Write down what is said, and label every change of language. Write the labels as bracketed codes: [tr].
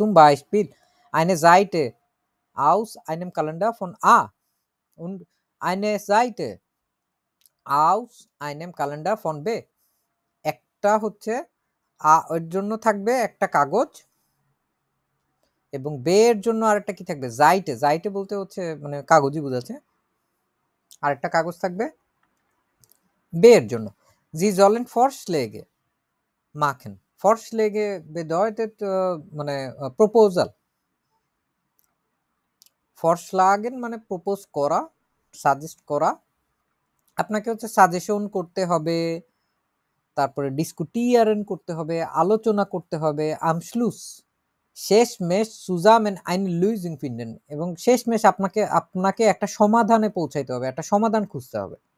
[de] zum Beispiel eine Seite aus einem Kalender von A und eine Seite aus einem Kalender von B, [bn] একটা হচ্ছে আ এর জন্য থাকবে একটা কাগজ, এবং বে এর জন্য আরেকটা কি থাকবে, জাইটে, জাইটে বলতে হচ্ছে মানে কাগজই বোঝাচ্ছে, আরেকটা কাগজ থাকবে বে এর জন্য। [de] Sie sollen Vorschläge machen. Vorschläge bedeutet [bn] মানে প্রপোজাল, ফরশ্লাগেন মানে প্রপোজ করা, সাজেস্ট করা, আপনাকে হচ্ছে সাজেশন করতে হবে, তারপরে ডিসকুটিয়ারেন করতে হবে, আলোচনা করতে হবে, আমশ্লুস শেষমেশ সুজামেন আইন লুইজিং ফিন্ডেন, এবং শেষমেশ আপনাকে একটা সমাধানে পৌঁছাইতে হবে, একটা সমাধান খুঁজতে হবে।